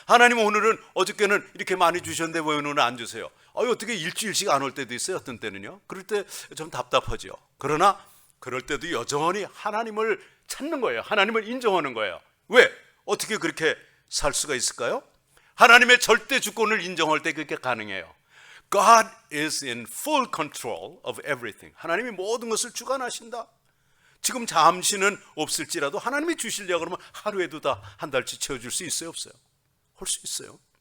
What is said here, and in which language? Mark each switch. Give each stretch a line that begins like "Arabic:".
Korean: 하나님 오늘은, 어저께는 이렇게 많이 주셨는데 왜 오늘은 안 주세요? 어떻게 일주일씩 안 올 때도 있어요, 어떤 때는요. 그럴 때 좀 답답하죠. 그러나 그럴 때도 여전히 하나님을 찾는 거예요. 하나님을 인정하는 거예요. 왜? 어떻게 그렇게 살 수가 있을까요? 하나님의 절대 주권을 인정할 때 그렇게 가능해요.
English: God is in full control of everything.
Korean: 하나님이 모든 것을 주관하신다. 지금 잠시는 없을지라도 하나님이 주시려고 그러면 하루에도 다 한 달치 채워줄 수 있어요, 없어요? 할 수 있어요.